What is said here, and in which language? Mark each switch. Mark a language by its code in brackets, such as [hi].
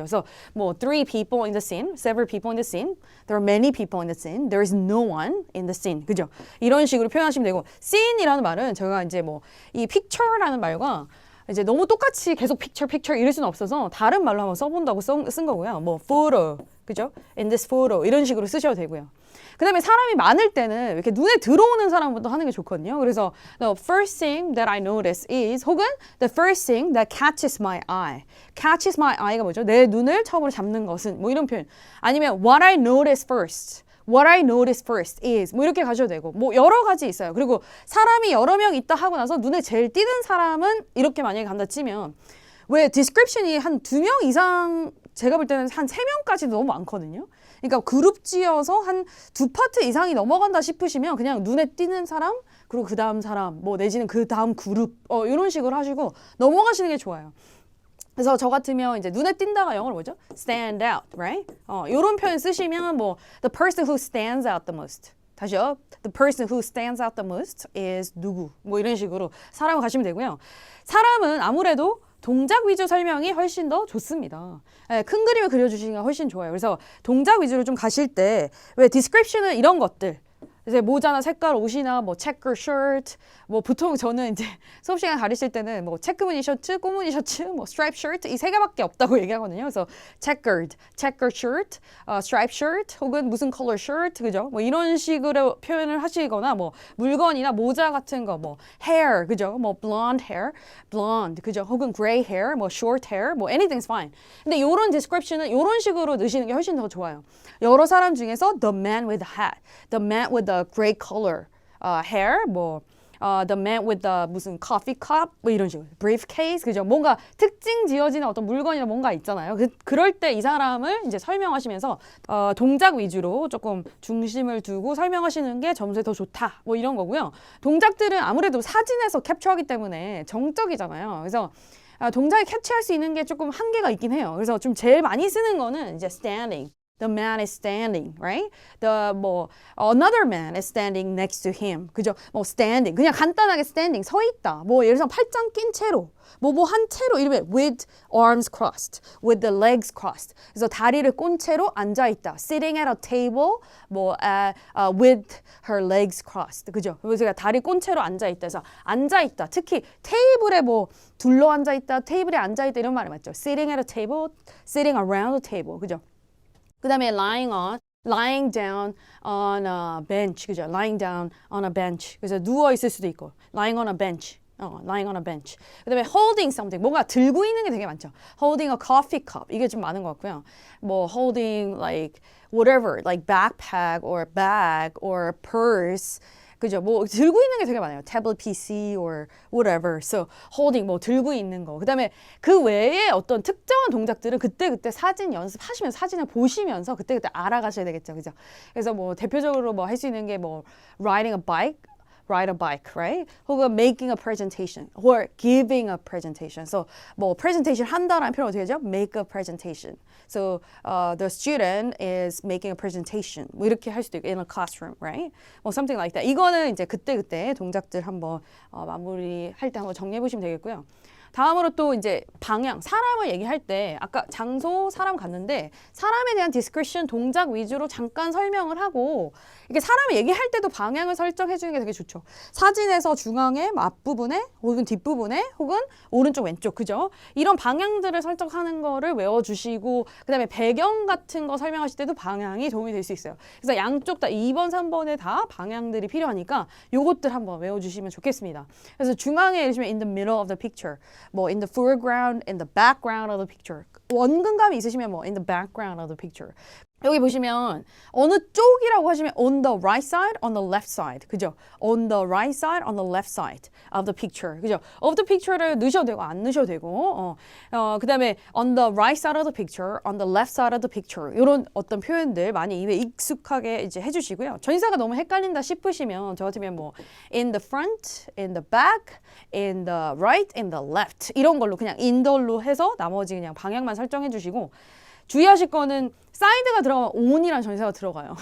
[ko] 그래서 뭐 [en] 3 people in the scene, several people in the scene, there are many people in the scene, there is no one in the scene, 그죠? [ko] 이런 식으로 표현하시면 되고, scene이라는 말은 제가 이제 뭐 이 picture라는 말과 이제 너무 똑같이 계속 picture 이럴 수는 없어서 다른 말로 한번 써본다고 쓴 거고요. 뭐 photo, 그죠? [en] In this photo [ko] 이런 식으로 쓰셔도 되고요. 그 다음에 사람이 많을 때는 이렇게 눈에 들어오는 사람부터 하는 게 좋거든요. 그래서 [en] the first thing that I notice is 혹은 the first thing that catches my eye. catches my eye [ko] 가 뭐죠? 내 눈을 처음으로 잡는 것은 뭐 이런 표현. 아니면 [en] what I notice first. What I notice first is [ko] 뭐 이렇게 가셔도 되고 뭐 여러 가지 있어요. 그리고 사람이 여러 명 있다 하고 나서 눈에 제일 띄는 사람은 이렇게 만약에 간다 치면 왜 description이 한 2명 이상 제가 볼 때는 한 3명까지 너무 많거든요. 그러니까 그룹 지어서 한 2파트 이상이 넘어간다 싶으시면 그냥 눈에 띄는 사람 그리고 그 다음 사람 뭐 내지는 그 다음 그룹 이런 식으로 하시고 넘어가시는 게 좋아요. 그래서 저 같으면 이제 눈에 띈다가 영어로 뭐죠? [en] stand out, right? [ko] 이런 표현 쓰시면 뭐 [en] the person who stands out the most. [ko] 다시요. [en] The person who stands out the most is [ko] 누구? 뭐 이런 식으로 사람을 가시면 되고요. 사람은 아무래도 동작 위주 설명이 훨씬 더 좋습니다. 네, 큰 그림을 그려주시기가 훨씬 좋아요. 그래서 동작 위주로 좀 가실 때 왜 description은 이런 것들 이제 모자나 색깔 옷이나 뭐 체크 셔츠 뭐 보통 저는 이제 수업 시간 가르칠 때는 뭐 체크무늬 셔츠, 꼬무늬 셔츠, 뭐 스트라이프 셔츠 이 3개밖에 없다고 얘기하거든요. [en] 그래서 checkered, checker shirt, stripe shirt [ko] 혹은 무슨 컬러 [en] shirt 그죠? [ko] 뭐 이런 식으로 표현을 하시거나 뭐 물건이나 모자 같은 거 뭐 hair 그죠? [en] 뭐 blonde hair, blonde 그죠? 혹은 gray hair, 뭐 short hair, 뭐 anything's fine. [ko] 근데 이런 description은 이런 식으로 넣으시는 게 훨씬 더 좋아요. 여러 사람 중에서 [en] the man with the hat, the man with the gray color hair, 뭐 the man with the 무슨 coffee cup [ko] 뭐 이런 식으로 [en] briefcase 그죠? [ko] 뭔가 특징 지어지는 어떤 물건이나 뭔가 있잖아요. 그럴 때 이 사람을 이제 설명하시면서 동작 위주로 조금 중심을 두고 설명하시는 게 점수에 더 좋다. 뭐 이런 거고요. 동작들은 아무래도 사진에서 캡처하기 때문에 정적이잖아요. 그래서 동작을 캡처할 수 있는 게 조금 한계가 있긴 해요. 그래서 좀 제일 많이 쓰는 거는 이제 standing. [en] The man is standing, right? Another man is standing next to him. [ko] 그죠? 뭐 standing. 그냥 간단하게 standing. 서 있다. 뭐 예를 들어서 팔짱 낀 채로. 한 채로 이름에 [en] with arms crossed, with the legs crossed. [ko] 그래서 다리를 꼰 채로 앉아 있다. [en] Sitting at a table, with her legs crossed. [ko] 그죠? 그래서 다리 꼰 채로 앉아 있다. 그래서 앉아 있다. 특히 테이블에 뭐 둘러 앉아 있다, 테이블에 앉아 있다 이런 말이 맞죠? [en] Sitting at a table, sitting around a table. [ko] 그죠? [en] 그 다음에 lying down on a bench, 그죠? lying down on a bench. [ko] 그래서 누워 있을 수도 있고, [en] lying on a bench. lying on a bench. [ko] 그 다음에 [en] holding something, [ko] 뭔가 들고 있는 게 되게 많죠. [en] holding a coffee cup, [ko] 이게 좀 많은 것 같고요. [en] 뭐 holding like whatever, like backpack or bag or purse. [ko] 그죠? 뭐 들고 있는 게 되게 많아요. [en] tablet PC or whatever. [ko] So holding 뭐 들고 있는 거. 그다음에 그 외에 어떤 특정한 동작들은 그때그때 사진 연습하시면서 사진을 보시면서 그때그때 알아가셔야 되겠죠. 그죠? 그래서 뭐 대표적으로 뭐 할 수 있는 게 뭐 [en] riding a bike ride a bike, right? 혹은 making a presentation or giving a presentation. [ko] So 뭐 presentation 한다라는 표현 어떻게 하죠? [en] make a presentation. So the student is making a presentation. [ko] 뭐 이렇게 할 수도 있고 [en] in a classroom, right? 뭐 something like that. [ko] 이거는 이제 그때 동작들 한번 마무리할 때 한번 정리해 보시면 되겠고요. 다음으로 또 이제 방향, 사람을 얘기할 때 아까 장소, 사람 갔는데 사람에 대한 디스크리션 동작 위주로 잠깐 설명을 하고 이게 사람을 얘기할 때도 방향을 설정해 주는 게 되게 좋죠. 사진에서 중앙에 앞부분에 혹은 뒷부분에 혹은 오른쪽 왼쪽 그죠? 이런 방향들을 설정하는 거를 외워주시고 그 다음에 배경 같은 거 설명하실 때도 방향이 도움이 될 수 있어요. 그래서 양쪽 다 2번, 3번에 다 방향들이 필요하니까 요것들 한번 외워주시면 좋겠습니다. 그래서 중앙에 예를 들면 [en] in the middle of the picture 뭐 in the foreground, in the background of the picture. [ko] 원근감이 있으시면 뭐 [en] in the background of the picture. [ko] 여기 보시면 어느 쪽이라고 하시면 [en] on the right side, on the left side. [ko] 그죠? [en] on the right side, on the left side of the picture. [ko] 그죠? of the picture를 넣으셔도 되고 안 넣으셔도 되고 그다음에 [en] on the right side of the picture, on the left side of the picture. [ko] 이런 어떤 표현들 많이 입에 익숙하게 이제 해 주시고요. 전치사가 너무 헷갈린다 싶으시면 저 같으면 뭐 [en] in the front, in the back, in the right, in the left [ko] 이런 걸로 그냥 in the로 해서 나머지 그냥 방향만 설정해 주시고 주의하실 거는 사이드가 들어가면 on이라는 전치사가 들어가요.